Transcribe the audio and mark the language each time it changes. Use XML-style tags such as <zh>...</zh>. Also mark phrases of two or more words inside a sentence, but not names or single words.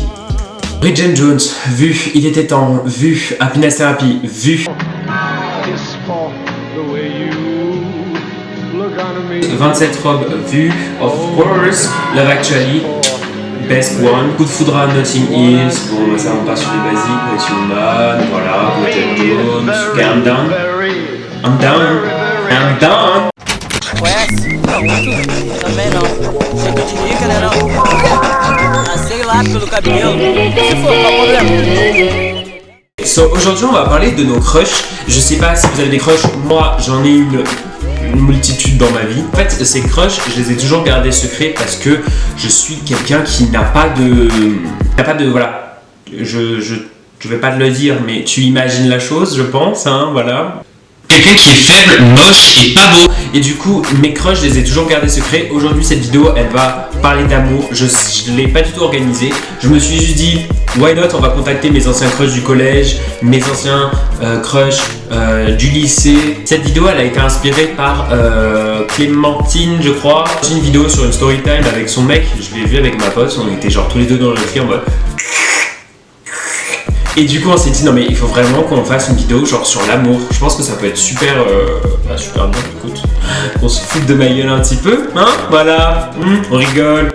<fr>Bridget Jones, vu, Il était temps, vu, Happiness Therapy, vu. 27 robes, vu,</fr> <en>of course, Love Actually, Best One,</en> <fr>Coup de foudre à Notting Hill, bon ça on passe sur les basiques, Pretty Woman, voilà, Bridget Jones, ok,</fr> <en>I'm done.</en> <pt>Conhece? Também não. Você que de rica, né não? Ah, sei lá, pelo cabelo. Se for, qual o problema?</pt> <fr>So, aujourd'hui on va parler de nos crushs. Je sais pas si vous avez des crushs, moi j'en ai une multitude dans ma vie. En fait, ces crushs, je les ai toujours gardés secrets parce que je suis quelqu'un qui n'a pas de... voilà. Je vais pas te le dire, mais tu imagines la chose, je pense, hein, voilà. Quelqu'un qui est faible, moche et pas beau. Et du coup, mes crushs, je les ai toujours gardés secrets. Aujourd'hui, cette vidéo, elle va parler d'amour. Je l'ai pas du tout organisée. Je me suis juste dit,</fr> <en>why not,</en> <fr>on va contacter mes anciens crushs du collège, mes anciens crushs du lycée. Cette vidéo, elle a été inspirée par Clémentine, je crois. J'ai une vidéo sur une</fr> <en>story time</en> <fr>avec son mec. Je l'ai vu avec ma pote. On était genre tous les deux dans le lit en mode... Et du coup on s'est dit non mais il faut vraiment qu'on fasse une vidéo genre sur l'amour. Je pense que ça peut être super super bien, écoute. On se fout de ma gueule un petit peu, hein, voilà, on rigole.</fr>